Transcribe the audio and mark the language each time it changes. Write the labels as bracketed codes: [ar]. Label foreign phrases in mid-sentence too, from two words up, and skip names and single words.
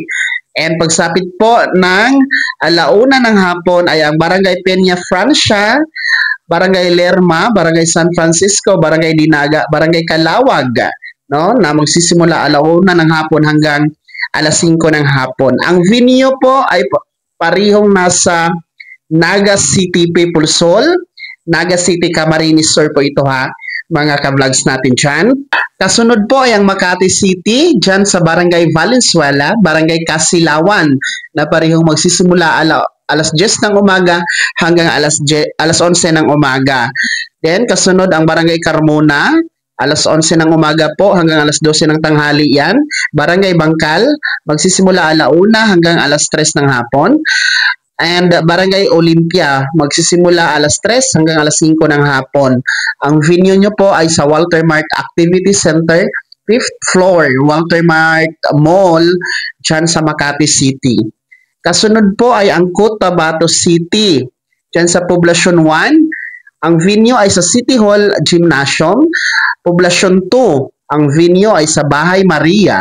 [tl] And pagsapit po ng alauna ng hapon ay ang Barangay Peña Francia, Barangay Lerma, Barangay San Francisco, Barangay Dinaga, Barangay Calawag, no, na magsisimula alauna ng hapon hanggang alas 5 ng hapon. Ang venue po ay parihong nasa Naga City People's Hall, Naga City Camarines Sur po ito mga ka-vlogs natin dyan. Kasunod po ay ang Makati City, dyan sa Barangay Valenzuela, Barangay Kasilawan, na parihong magsisimula alas 10 ng umaga hanggang alas 11 ng umaga. Then, kasunod ang Barangay Carmona, alas 11 ng umaga po hanggang alas 12 ng tanghali yan. Barangay Bangkal, magsisimula alauna hanggang alas 3 ng hapon. And Barangay Olympia, magsisimula alas 3 hanggang alas 5 ng hapon. Ang venue nyo po ay sa Walter Mart Activity Center, 5th floor, Walter Mart Mall, dyan sa Makati City. Kasunod po ay ang Cotabato City, dyan sa Poblacion 1. Ang venue ay sa City Hall Gymnasium. Poblacion 2, ang venue ay sa Bahay Maria.